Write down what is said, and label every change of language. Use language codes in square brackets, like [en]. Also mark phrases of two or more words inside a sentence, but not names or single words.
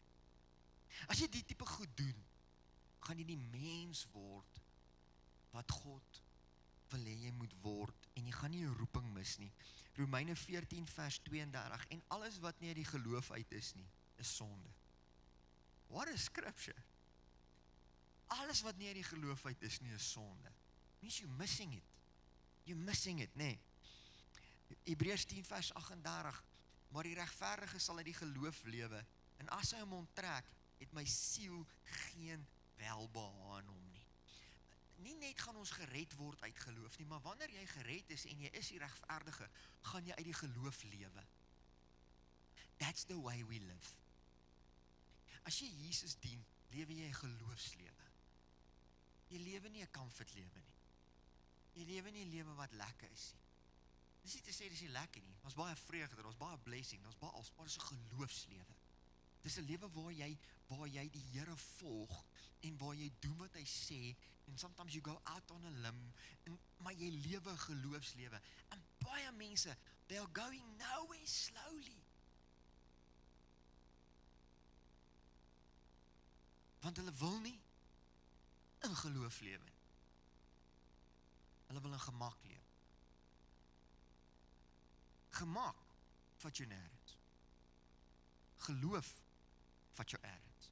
[af] As jy die tipe goed doen, gaan jy die mens word wat God wil hê jy moet word, en jy gaan nie jou roeping mis nie. Romeine 14 vers 32, en alles wat nie uit die geloof uit is nie, is sonde. [en] What is scripture? [af] Alles wat nie uit die geloof uit is nie, is sonde. [en] Means you're missing it. You're missing it, [af] nee. Hebreërs 10 vers 38, maar die regverdige sal uit die geloof lewe, en as hy hom onttrek, het my siel geen welbehae in hom nie. Nie net gaan ons gered word uit geloof nie, maar wanneer jy gered is en jy is die regverdige, gaan jy uit die geloof lewe. [en] That's the way we live. [af] As jy Jesus dien, lewe jy 'n geloofslewe. Jy lewe nie 'n comfort lewe nie. Jy lewe nie 'n lewe wat lekker is nie. Dis nie te sê dis nie lekker nie. Daar's baie vreugde, daar's baie blessing, daar's baie alles, maar dis 'n geloofslewe. Dis 'n lewe waar jy die Here volg en waar jy doen wat hy sê, [en] and sometimes you go out on a limb, [af] maar jy lewe 'n geloofslewe. En baie mense, [en] they are going nowhere slowly. [af] Want hulle wil nie in geloof lewe nie. Hulle wil in gemak lewe. Gemak vat jou nêrens. Geloof vat jou ergens.